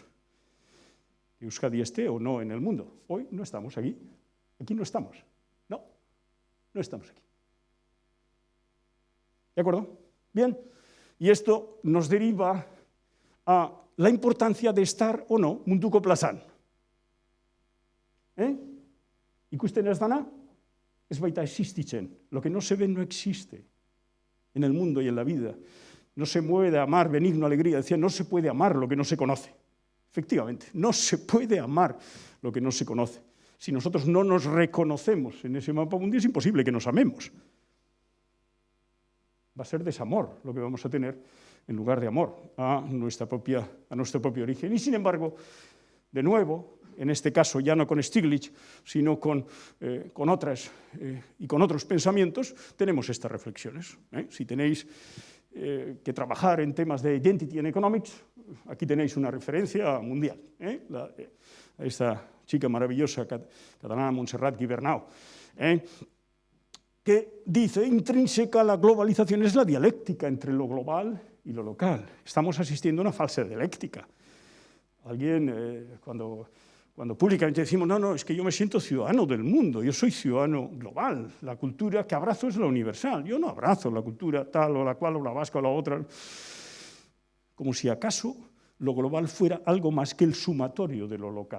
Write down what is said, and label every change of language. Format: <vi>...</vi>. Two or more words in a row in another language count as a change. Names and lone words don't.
<es>Euskadi esté o no en el mundo. Hoy no estamos aquí. Aquí no estamos. No estamos aquí. ¿De acuerdo? Bien. Y esto nos deriva a la importancia de estar o no</es> <eu>munduko plazan. Ikusten ez dana, ez baita existitzen.</eu> <es>Lo que no se ve no existe en el mundo y en la vida. No se puede amar, benigno, alegría. Decía, no se puede amar lo que no se conoce. Efectivamente, no se puede amar lo que no se conoce. Si nosotros no nos reconocemos en ese mapa mundial, es imposible que nos amemos. va a ser desamor lo que vamos a tener en lugar de amor a nuestro propio origen. Y sin embargo, de nuevo, en este caso ya no con Stiglitz, sino con otras y con otros pensamientos, tenemos estas reflexiones. Si tenéis que trabajar en temas de</es> <en>identity and economics,</en> <es>aquí tenéis una referencia mundial. Esta chica maravillosa catalana, Montserrat Guibernau, que dice, intrínseca a la globalización es la dialéctica entre lo global y lo local. Estamos asistiendo a una falsa dialéctica. Alguien, cuando públicamente decimos, no, es que yo me siento ciudadano del mundo, yo soy ciudadano global, la cultura que abrazo es la universal, yo no abrazo la cultura tal o la cual o la vasca o la otra, como si acaso lo global fuera algo más que el sumatorio de lo local.</es>